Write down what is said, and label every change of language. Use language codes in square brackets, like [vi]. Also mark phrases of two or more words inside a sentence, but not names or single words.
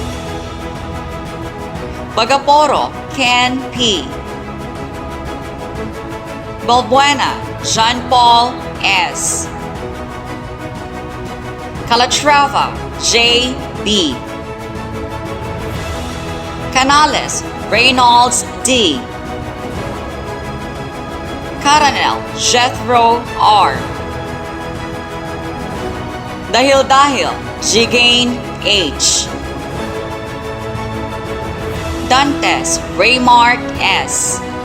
[en] Bagaporo, Ken P. Balbuena, Jean-Paul S. Calatrava, J. B. Canales, Reynolds D. Caranel, Jethro R. Dahil, Jigain H. Dantes, Raymark S.